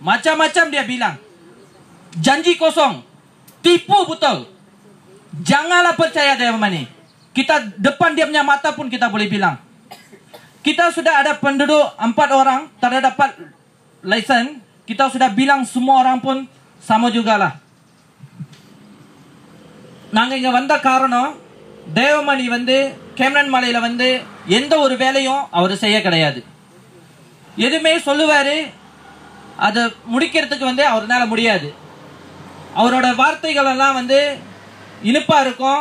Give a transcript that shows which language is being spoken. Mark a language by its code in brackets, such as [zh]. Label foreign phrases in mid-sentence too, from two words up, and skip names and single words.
[ms] Macam-macam dia bilang. Janji kosong. Tipu betul. Janganlah percaya Dewan Mani. Kita depan dia punya mata pun kita boleh bilang. Kita sudah ada penduduk 4 orang tak dapat lesen. Kita sudah bilang semua orang pun sama jugalah. [ta] நாங்க இங்க வந்த காரணம் Dewan Mani வந்து கேமரன் மலையில வந்து எந்த ஒரு வேலையும் அவர் செய்ய கிடையாது. எதுமே சொல்லுவாரு, அது முடிக்கிறதுக்கு வந்து அவர்னால முடியாது. அவரோட வார்த்தைகள் எல்லாம் வந்து இனிப்பா இருக்கும்.